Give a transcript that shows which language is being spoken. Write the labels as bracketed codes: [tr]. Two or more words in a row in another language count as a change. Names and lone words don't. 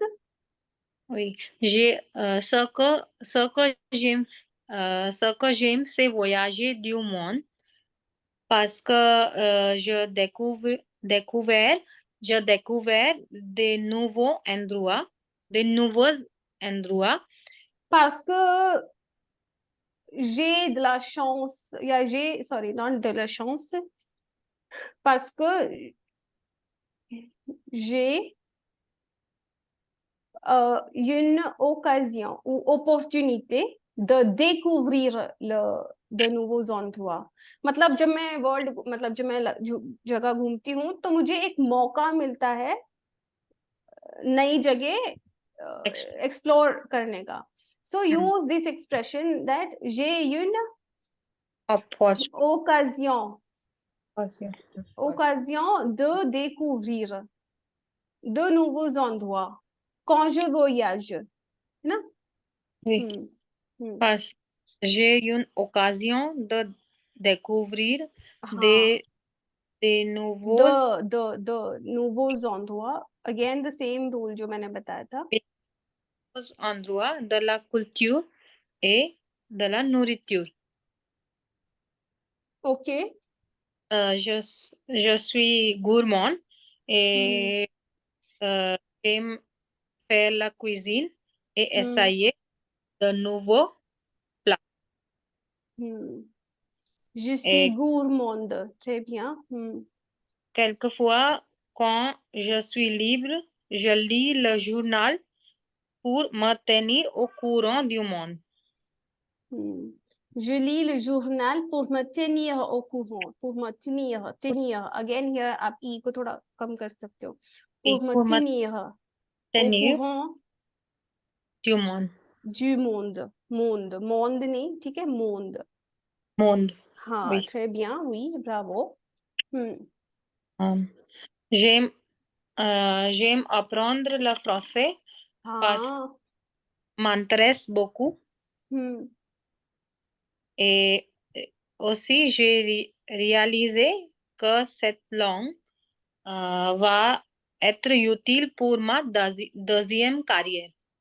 [fr] Oui, ce que j'aime, c'est voyager du monde parce que je découvert des nouveaux endroits, des nouveaux endroit. Parce que j'ai de la chance, या j'ai, [en] sorry, not [fr] de la chance, parce que j'ai une occasion ou opportunité de découvrir de nouveaux endroits. [hi] मतलब जब मैं वर्ल्ड, मतलब जब मैं जगह घूमती हूँ तो मुझे एक मौका मिलता है नई जगह एक्सप्लोर करने का. [en] So use this expression that [fr] j'ai une occasion de découvrir de nouveaux endroits quand je voyage, [hi] है ना? [fr] Oui. Parce que j'ai une occasion de découvrir [hi] हाँ, [fr] des nouveaux de nouveaux endroits. [en] Again the same rule [hi] जो मैंने बताया था. [fr] endroits de la culture et de la nourriture. Okay. Je suis gourmand et j'aime faire la cuisine et essayer de nouveaux plats. Je suis Et gourmande. Très bien. quelquefois, quand je suis libre, je lis le journal pour me tenir au courant du monde. Je lis le journal pour me tenir au courant. Pour me tenir. [en] Again here [hi] आप e को थोड़ा कम कर सकते हो. [fr] Pour me tenir au courant du monde. du monde. Monde [hi] नहीं, ठीक है? [fr] Monde. Monde. [hi] हाँ, [fr] Oui. très bien. Oui, bravo. J'aime apprendre le français parce que [hi] हाँ. [fr] m'intéresse beaucoup. Et aussi, j'ai réalisé que cette langue va être utile pour ma deuxième carrière.